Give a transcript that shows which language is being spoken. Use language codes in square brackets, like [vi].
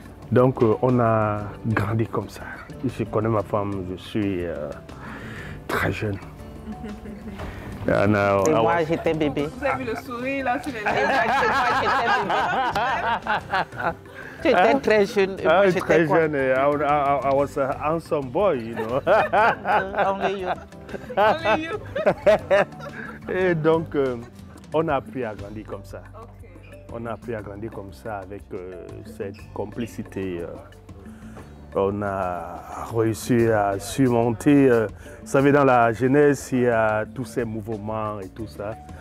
[fr] Donc on a grandi comme ça. Je connais ma femme, je suis très jeune. Et moi j'étais bébé. Vous avez vu le sourire là sur les lèvres? Tu étais très jeune. Moi, très jeune. [en] I was a handsome boy, you know. Only you. Only you. [fr] Et donc on a appris à grandir comme ça. Okay. On a appris à grandir comme ça avec cette complicité. On a réussi à surmonter, vous savez, dans la jeunesse, il y a tous ces mouvements et tout ça.